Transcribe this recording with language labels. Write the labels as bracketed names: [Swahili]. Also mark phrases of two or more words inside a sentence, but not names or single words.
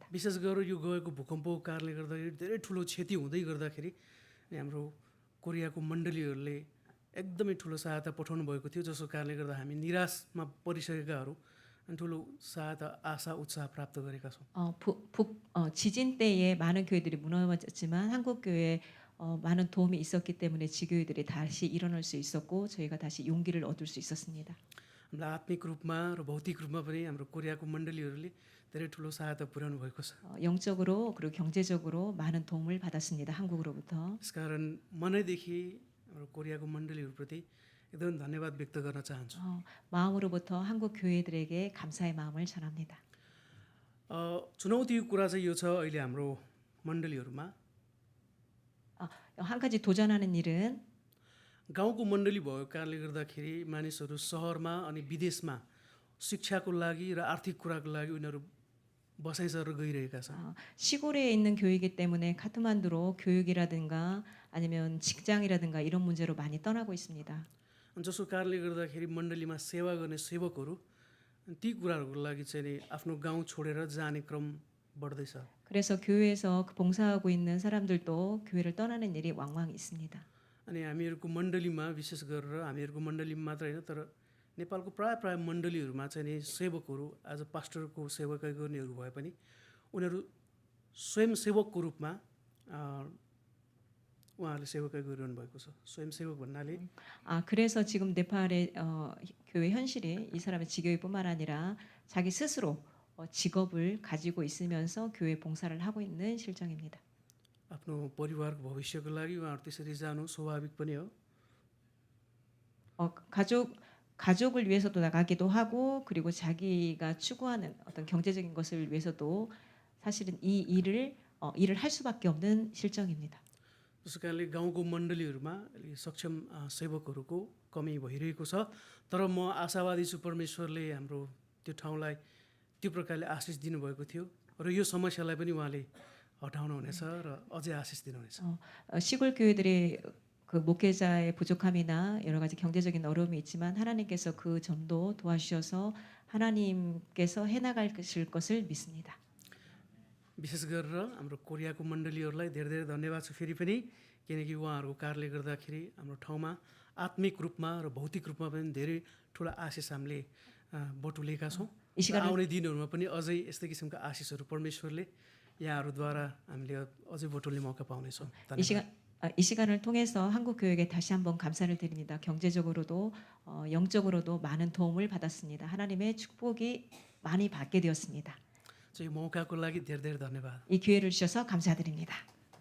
[Nepali] विशेष गरेर यो गएको भूकम्पको कारणले गर्दाखेरि धेरै ठुलो क्षति हुँदै गर्दाखेरि हाम्रो कोरियाको मण्डलीहरूले एकदमै ठुलो सहायता पठाउनु भएको थियो, जसको कारणले गर्दा हामी निराशमा परिसकेकाहरू अनि ठुलो सहायता आशा उत्साह प्राप्त गरेका छौँ। [Korean] 지진 때에 많은 교회들이 무너졌지만 한국 교회에 많은 도움이 있었기 때문에 지교회들이 다시 일어날 수 있었고 저희가 다시 용기를 얻을 수 있었습니다. [Nepali] हामीलाई आत्मिक रूपमा र भौतिक रूपमा पनि हाम्रो कोरियाको मण्डलीहरूले धेरै ठुलो सहायता पुर्याउनु भएको छ। [Korean] 영적으로 그리고 경제적으로 많은 도움을 받았습니다. 한국으로부터. [Nepali] यसकारण मनैदेखि हाम्रो कोरियाको मण्डलीहरूप्रति एकदम धन्यवाद व्यक्त गर्न चाहन्छु। [Korean] 마음으로부터 한국 교회들에게 감사의 마음을 전합니다. [Nepali] चुनौतीको कुरा चाहिँ यो छ अहिले हाम्रो मण्डलीहरूमा [Korean] 한 가지 도전하는 일은 [Nepali] गाउँको मण्डली भएको कारणले गर्दाखेरि मानिसहरू सहरमा अनि विदेशमा शिक्षाको लागि र आर्थिक कुराको लागि उनीहरू बसाइ सरेर गइरहेका छन्। [Korean] 시골에 있는 교회이기 때문에 카트만두로 교육이라든가 아니면 직장이라든가 이런 문제로 많이 떠나고 있습니다. [Nepali] जसको कारणले गर्दाखेरि मण्डलीमा सेवा गर्ने सेवकहरू ती कुराहरूको लागि चाहिँ नि आफ्नो गाउँ छोडेर जाने क्रम बढ्दैछ। [Korean] 그래서 교회에서 봉사하고 있는 사람들도 교회를 떠나는 일이 왕왕 있습니다. [Nepali] अनि हामीहरूको मण्डलीमा विशेष गरेर हामीहरूको मण्डलीमा मात्र होइन तर नेपालको प्राय मण्डलीहरूमा चाहिँ नि सेवकहरू [English] as a pastorको [Nepali] सेवकाई गर्नेहरू भए पनि उनीहरू स्वयंसेवकको रूपमा उहाँहरूले सेवकाई गरिरहनु भएको छ। स्वयंसेवक भन्नाले [Korean] 그래서 지금 네팔의 교회 현실이 이 사람의 지교회뿐만 아니라 자기 스스로 직업을 가지고 있으면서 교회 봉사를 하고 있는 실정입니다. [Nepali] आफ्नो परिवारको भविष्यको लागि उहाँहरू त्यसरी जानु स्वाभाविक पनि हो। [Korean] 가족을 위해서도 나가기도 하고 그리고 자기가 추구하는 어떤 경제적인 것을 위해서도 사실은 이 일을 할 수밖에 없는 실정입니다. [Nepali] त्यसै कारणले गाउँको मण्डलीहरूमा सक्षम सेवकहरूको कमी भइरहेको छ। तर म आशावादी छु परमेश्वरले हाम्रो त्यो ठाउँलाई त्यो प्रकारले आशिष दिनुभएको थियो र यो समस्यालाई पनि उहाँले हटाउनु हुनेछ र अझै आशिष दिनुहुनेछ। [Korean] 시골 교회들의 그 목회자의 부족함이나 여러 가지 경제적인 어려움이 있지만 하나님께서 그 점도 도와주셔서 하나님께서 해나가실 것을 믿습니다. [Nepali] विशेष गरेर हाम्रो कोरियाको मण्डलीहरूलाई धेरै धेरै धन्यवाद छ फेरि पनि, किनकि उहाँहरूको कार्यले गर्दाखेरि हाम्रो ठाउँमा आत्मिक रूपमा र भौतिक रूपमा पनि धेरै ठुला आशिष हामीले बटुलेका छौँ। [Korean] 이 시간을 [Nepali] आउने दिनहरूमा पनि अझै यस्तै किसिमका आशिषहरू परमेश्वरले यहाँहरूद्वारा हामीले अझै बटुल्ने मौका पाउनेछौँ। [Korean] 이 [Nepali] धन्यवाद। [Korean] 이 시간을 통해서 한국 교회에 다시 한번 감사를 드립니다. 경제적으로도 영적으로도 많은 도움을 받았습니다. 하나님의 축복이 많이 받게 되었습니다. [Nepali] चाहिँ यो मौकाको लागि धेरै धेरै धन्यवाद। [Korean] 이 기회를 주셔서 감사드립니다.